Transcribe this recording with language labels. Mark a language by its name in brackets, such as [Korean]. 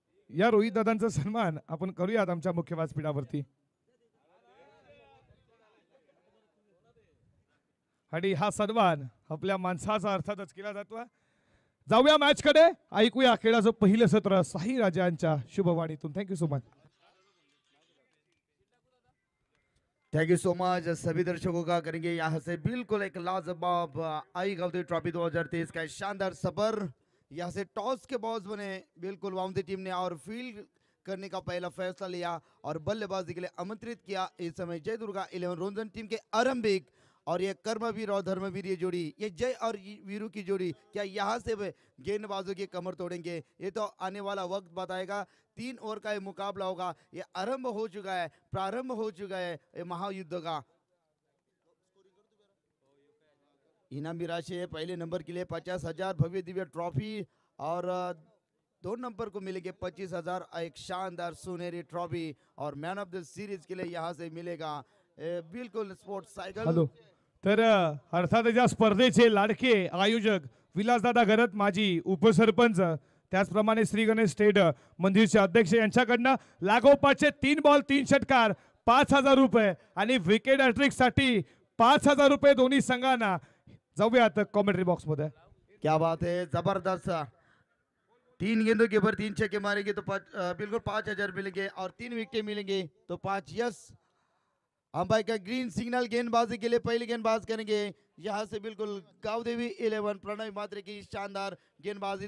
[Marathi] या रोहित दादांचा सन्मान आपण करूयात आमच्या मुख्य व्यासपीठावरती. आणि हा सन्मान आपल्या माणसाचा अर्थातच केला जातो. जाऊया मॅच कडे, ऐकूया खेळाचं पहिलं सत्र साई राजांच्या शुभवाणीतून. [English] Thank you so much. Thank you so much [Hindi] सभी दर्शकों का करेंगे यहाँ से बिल्कुल एक लाजवाब आई गांधी ट्रॉफी 2023 का शानदार सफर. यहाँ से टॉस के बॉस बने बिल्कुल वाउंडी टीम ने और फील्ड करने का पहला फैसला लिया और बल्लेबाजी के लिए आमंत्रित किया. इस समय जय दुर्गा 11 रोंजन टीम के आरंभिक और ये कर्मवीर और धर्मवीर ये जोड़ी, ये जय और वीरू की जोड़ी क्या यहाँ से गेंदबाजों की कमर तोड़ेंगे? ये तो आने वाला वक्त बताएगा. 3 ओवर का ये मुकाबला होगा. ये आरंभ हो चुका है, प्रारंभ हो चुका है ये महायुद्ध का. इनाम भी राशि है. पहले नंबर के लिए 50,000 भव्य दिव्य ट्रॉफी और 2 नंबर को मिलेंगे 25,000 एक शानदार सुनहरी ट्रॉफी और मैन ऑफ द सीरीज के लिए यहाँ से मिलेगा बिल्कुल स्पोर्ट्स सायकल. [English] Hello. [Marathi] तर अर्थात या स्पर्धेचे लाडके आयोजक विलासदादा घरत, माजी उपसरपंच, त्याचप्रमाणे श्री गणेश स्टेट मंदिरचे अध्यक्ष यांच्याकडनं लागोपाठचे 3 बॉल 3 षटकार 5,000 रुपये आणि विकेट हॅट्रिक साठी 5,000 रुपये दोन्ही संघांना. जाऊयात कॉमेंट्री बॉक्स मध्ये. [Hindi] क्या बात है, जबरदस्त. 3 गेंदों के ऊपर 3 छक्के मारेंगे तो बिल्कुल 5,000 मिलेंगे और 3 विकेट मिलेंगे तो 5. यस, अंपायर का ग्रीन सिग्नल. गेंदबाजी के लिए पहली गेंदबाज करेंगे यहाँ से बिल्कुल गावदेवी 11 प्रणय मात्रे की शानदार गेंदबाजी.